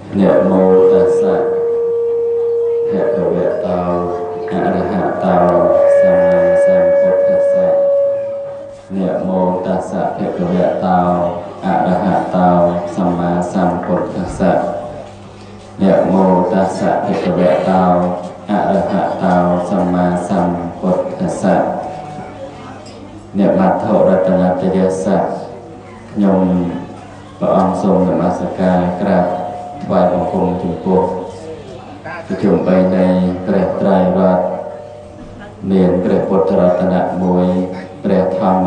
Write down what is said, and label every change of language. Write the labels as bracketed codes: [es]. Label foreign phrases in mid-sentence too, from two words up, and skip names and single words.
[pi] Namo tassa bhagavato arahato samma sambuddhassa. Namo tassa bhagavato arahato samma sambuddhassa. Namo tassa bhagavato arahato samma sambuddhassa. [km] អ្នកបាត់ធរតនតយស័ក្តិខ្ញុំព្រះអង្គសូមនមស្ការក្រាបថ្វាយបង្គំចំពោះប្រជុំបីនៃព្រះត្រៃរតន៍មានព្រះពុទ្ធរតនៈមួយព្រះធម្ម